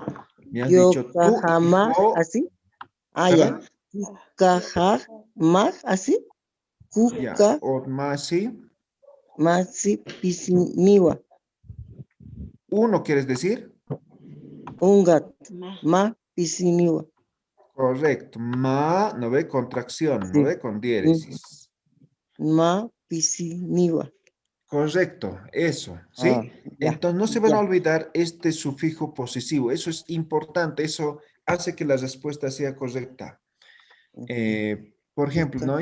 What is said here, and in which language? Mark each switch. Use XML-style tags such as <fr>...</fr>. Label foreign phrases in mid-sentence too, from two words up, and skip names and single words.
<es>Me has dicho tu hijo. ¿Así? Ah, ya. Kukajamaj, ¿así? Ya, o masi.</es> <ay>Masi pisiniwa.</ay> <es>¿Uno quieres decir? Un gato.</es> <ay>Ma pisiniwa.</ay> <es>Correcto. Ma, ¿no ve? Contracción, ¿no ve? Con diéresis.</es> <ay>Ma pisiniwa.</ay> <es>Correcto, eso, ¿sí? Entonces no se van a olvidar este sufijo posesivo. Eso es importante, eso hace que la respuesta sea correcta. Por ejemplo, ¿no?</es>